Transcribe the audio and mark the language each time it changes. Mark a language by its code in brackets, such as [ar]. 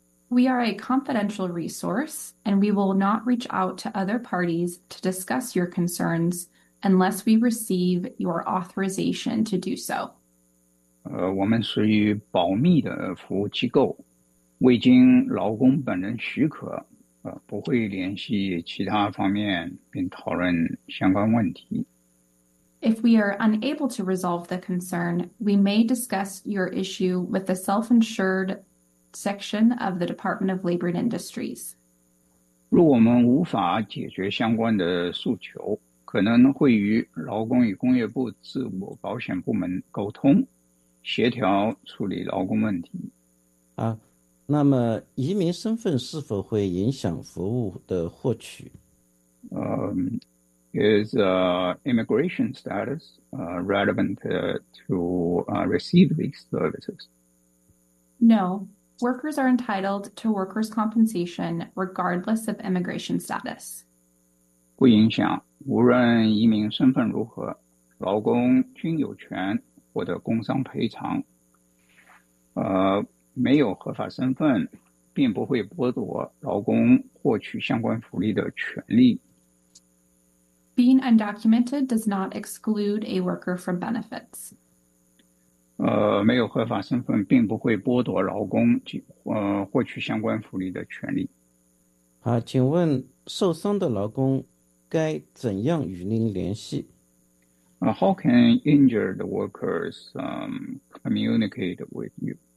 [en] We are a confidential resource, and we will not reach out to other parties to discuss your concerns unless we receive your authorization to do so. [zh] 我们属于保密的服务机构，未经劳工本人许可，不会联系其他方面并讨论相关问题。 [en] If we are unable to resolve the concern, we may discuss your issue with the self-insured section of the Department of Labor and Industries. [zh] 如果我们无法解决相关的诉求，可能会与劳工与工业部自我保险部门沟通，协调处理劳工问题。那么移民身份是否会影响服务的获取？ [en] Is immigration status relevant to receive these services? No. Workers are entitled to workers' compensation regardless of immigration status. [zh] 不影响，无论移民身份如何，劳工均有权获得工伤赔偿。没有合法身份，并不会剥夺劳工获取相关福利的权利。 [en] Being undocumented does not exclude a worker from benefits. [zh] 没有合法身份并不会剥夺劳工获取相关福利的权利。好，请问受伤的劳工该怎样与您联系？ [en] How can injured workers communicate with you?